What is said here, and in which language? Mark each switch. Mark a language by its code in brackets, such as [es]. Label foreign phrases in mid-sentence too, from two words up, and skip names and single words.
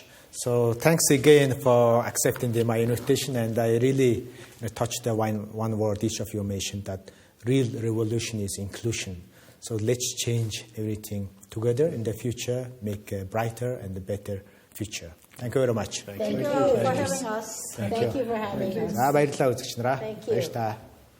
[en] So thanks again for accepting my invitation, and I really touched the one word each of you mentioned, that real revolution is inclusion. So let's change everything together in the future, make a brighter and a better future. Thank you very much. Thank you for having us. Thank you for having us. [mn] Баярлалаа үзэгч нараа. [en] Thank you. [mn] Баярлалаа.